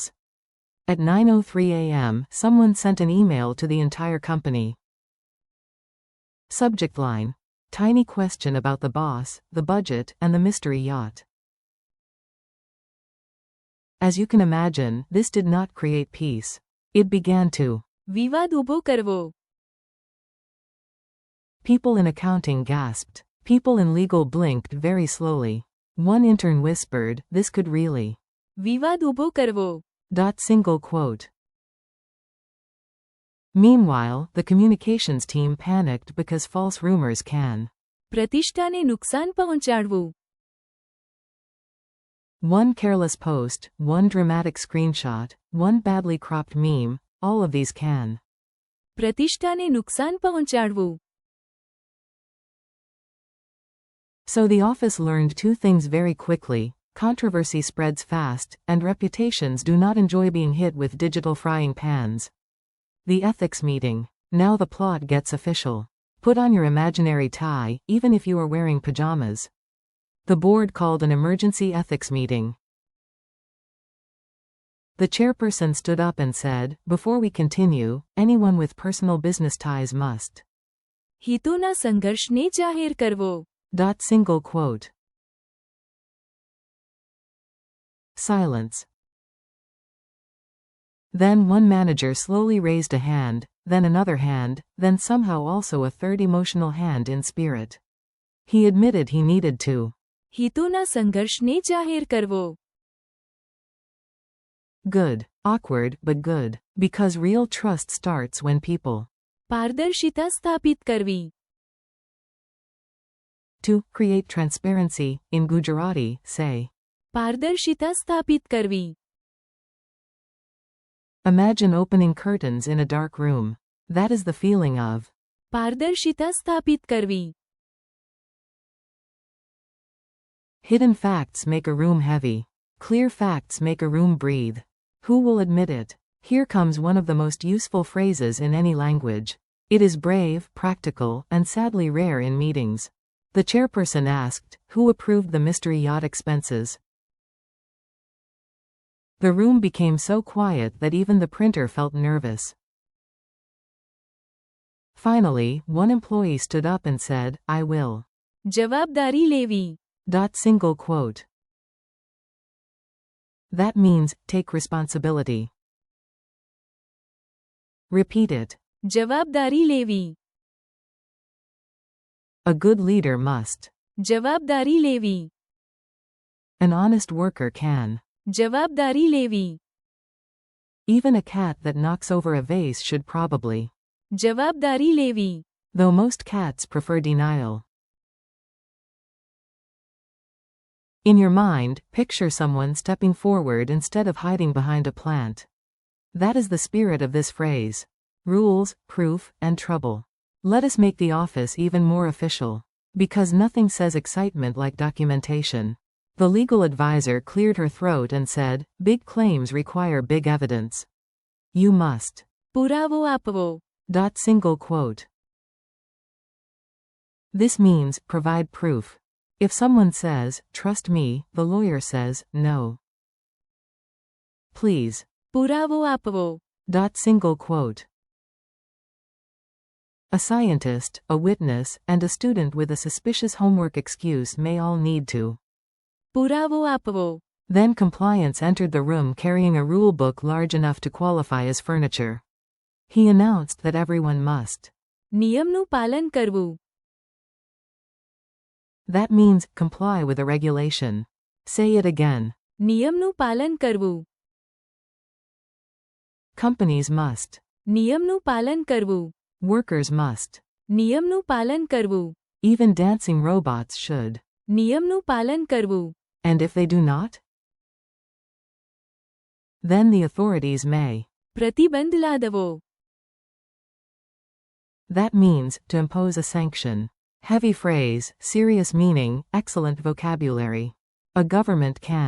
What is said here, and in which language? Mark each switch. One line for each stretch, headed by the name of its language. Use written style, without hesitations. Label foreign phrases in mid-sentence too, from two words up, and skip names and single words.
English: At 9:03 a.m., someone sent an email to the entire company. Subject line: tiny question about the boss, the budget, and the mystery yacht. As you can imagine, this did not create peace. It began to
Gujarati: વિવાદ ઊભો કરવો.
English: People in accounting gasped. People in legal blinked very slowly. One intern whispered, "This could really."
Gujarati: વિવાદ ઊભો કરવો.
English: Single quote. Meanwhile, the communications team panicked because false rumors can
Gujarati: પ્રતિષ્ઠાને નુકસાન પહોંચાડવું.
English: One careless post, one dramatic screenshot, one badly cropped meme, all of these can
Gujarati: પ્રતિષ્ઠાને નુકસાન પહોંચાડવું.
English: So the office learned two things very quickly: controversy spreads fast, and reputations do not enjoy being hit with digital frying pans. The ethics meeting. Now the plot gets official. Put on your imaginary tie, even if you are wearing pajamas. The board called an emergency ethics meeting. The chairperson stood up and said, "Before we continue, anyone with personal business ties must."
Gujarati: હિતોના સંઘર્ષને જાહેર કરવો.
English: Single quote. Silence. Then one manager slowly raised a hand, then another hand, then somehow also a third emotional hand in spirit. He admitted he needed to
Gujarati: હિતોના સંઘર્ષને જાહેર કરવો.
English: Good. Awkward, but good. Because real trust starts when people
Gujarati: પારદર્શિતા સ્થાપિત કરવી.
English: to create transparency, in Gujarati, say.
Gujarati: પારદર્શિતા સ્થાપિત કરવી.
English: Imagine opening curtains in a dark room. That is the feeling of
Gujarati: પારદર્શિતા સ્થાપિત કરવી.
English: hidden facts make a room heavy. Clear facts make a room breathe. Who will admit it? Here comes one of the most useful phrases in any language. It is brave, practical, and sadly rare in meetings. The chairperson asked, "Who approved the mystery yacht expenses?" The room became so quiet that even the printer felt nervous. Finally, one employee stood up and said, "I will."
Gujarati: જવાબદારી લેવી.
English: Single quote. That means, take responsibility. Repeat it.
Gujarati: જવાબદારી લેવી.
English: A good leader must.
Gujarati: જવાબદારી લેવી.
English: An honest worker can.
Gujarati: જવાબદારી લેવી.
English: Even a cat that knocks over a vase should probably.
Gujarati: જવાબદારી લેવી.
English: Though most cats prefer denial. In your mind, picture someone stepping forward instead of hiding behind a plant. That is the spirit of this phrase. Rules, proof, and trouble. Let us make the office even more official. Because nothing says excitement like documentation. The legal advisor cleared her throat and said, "Big claims require big evidence. You must."
Gujarati: પુરાવો આપવો.
English: Single quote. This means provide proof. If someone says, trust me, the lawyer says, no. Please.
Gujarati: પુરાવો આપવો.
English: Single quote. A scientist, a witness, and a student with a suspicious homework excuse may all need to.
Gujarati: પુરાવો આપવો.
English: Then compliance entered the room carrying a rule book large enough to qualify as furniture. He announced that everyone must.
Gujarati: નિયમનું પાલન કરવું.
English: That means comply with a regulation. Say it again.
Gujarati: નિયમનું પાલન કરવું.
English: Companies must.
Gujarati: નિયમનું પાલન કરવું.
English: Workers must.
Gujarati: નિયમનું પાલન કરવું.
English: Even dancing robots should.
Gujarati: નિયમનું પાલન કરવું.
English: And if they do not? Then the authorities may.
Gujarati: પ્રતિબંધ લાદવો.
English: That means to impose a sanction. Heavy phrase, serious meaning, excellent vocabulary. A government can.